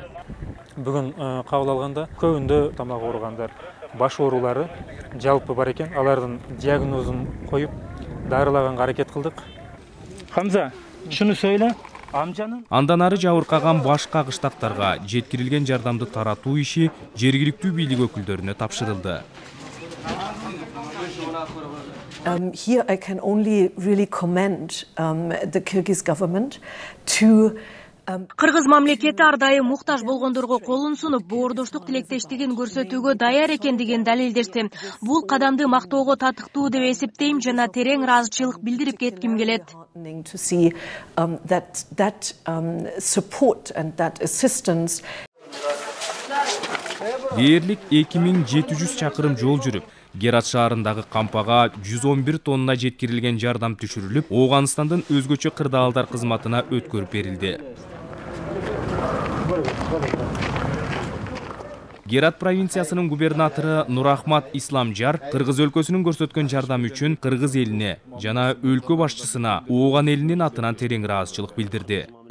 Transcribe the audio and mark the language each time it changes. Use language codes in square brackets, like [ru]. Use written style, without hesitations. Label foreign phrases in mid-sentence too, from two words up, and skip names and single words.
[ky] Бүгүн кабыл алганда көбүндө тамак ооругандар, баш оорулары жалпы бар экен. Алардын диагнозун коюп, дарылаганга аракет кылдык. Хамза, шуну сөйлө. Андан ары жабыркаган башка кыштактарга жеткирилген жардамды таратуу иши жергиликтүү бийлик өкүлдөрүнө тапшырылды. [en] Here I can only really commend the Kyrgyz government to [ky] Кыргыз мамлекети ар дайым муктаж болгондорго колун сунуп, боордоштук тилектештигин көрсөтүүгө даяр экендигин далилдешти. Бул кадамды мактоого татыктуу деп эсептейм жана терең ыраазычылык билдирип кетким келет. [en] To see that support and that assistance. [ky] Дээрлик 2700 чакырым жол жүрүп, Герат шаарындагы кампага 111 тонна жеткирилген жардам түшүрүлүп, Ооганстандын өзгөчө кырдаалдар кызматына өткөрүп берилди. Герат провинциясынын губернатору Нурахмат Исламжар Кыргыз өлкөсүнүн көрсөткөн жардамы үчүн Кыргыз элине жана өлкө башчысына Ооган элинин атынан терең ыраазычылык билдирди.